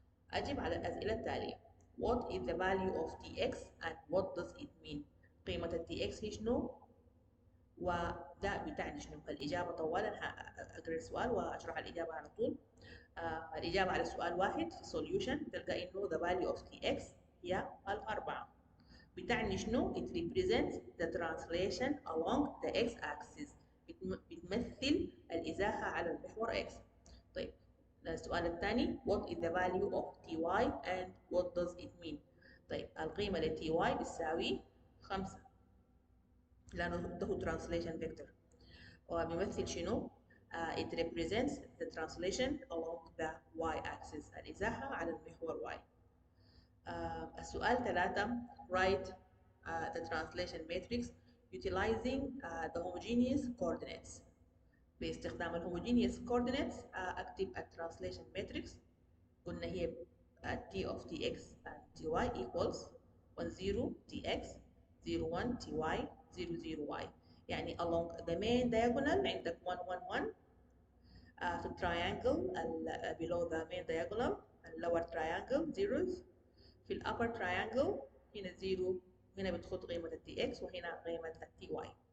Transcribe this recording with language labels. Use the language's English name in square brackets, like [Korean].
[Arabic] أجب على الأسئلة التالية. [English] What is the value of tx and what does it mean؟ [Arabic] قيمة التي إكس هي شنو؟ وده بتعني شنو؟ الإجابة طوال أقرأ السؤال وأشرح الإجابة على طول. الإجابة على السؤال واحد في solution تلقى إنه [English] the value of tx [Arabic] هي الأربعة. بتعني شنو؟ [English] It represents the translation along the x-axis. [Arabic] بتمثل الإزاحة على المحور x. طيب السؤال الثاني [English] what is the value of ty and what does it mean؟ [Arabic] طيب القيمة ل ty بتساوي 5 لأنه ده [English] translation vector. [Arabic] وبيمثل شنو؟ [English] It represents the translation along the y-axis [Arabic] الإزاحة على المحور y. السؤال 3 [English] write the translation matrix utilizing the homogeneous coordinates. [Arabic] باستخدام الهوموجينيوس coordinates اكتب الترانسليشن ماتريكس. قلنا هي t of tx and ty equals 10 tx 01 ty 00y، يعني [English] along the main diagonal [Arabic] عندك 1 1 1 في التراينجل [English] below the main diagonal lower triangle zeros، [Arabic] في الupper triangle هنا 0، هنا بتخط قيمة التي اكس وهنا قيمة التي واي.